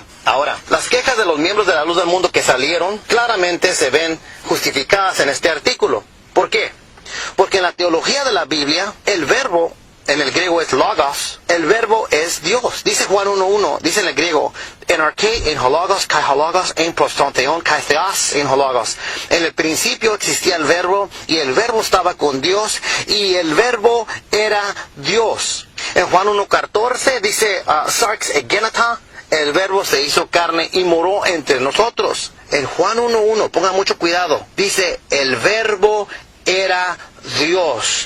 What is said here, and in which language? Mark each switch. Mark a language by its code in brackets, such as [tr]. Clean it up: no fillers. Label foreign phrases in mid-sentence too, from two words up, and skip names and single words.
[es] Ahora, las quejas de los miembros de la Luz del Mundo que salieron claramente se ven justificadas en este artículo. ¿Por qué? Porque en la teología de la Biblia, el verbo en el griego es logos, el verbo es Dios. Dice Juan 1:1, dice en el griego, [el] ἐν ἀρχῇ ἦν ὁ λόγος, καὶ ὁ λόγος ἦν πρὸς τὸν θεόν, καὶ θεὸς ἦν ὁ λόγος. [es] En el principio existía el verbo, y el verbo estaba con Dios, y el verbo era Dios. En Juan 1:14 dice, [el] σὰρξ ἐγένετο, [es] el verbo se hizo carne y moró entre nosotros. En Juan 1:1, pongan mucho cuidado, dice, el verbo era Dios.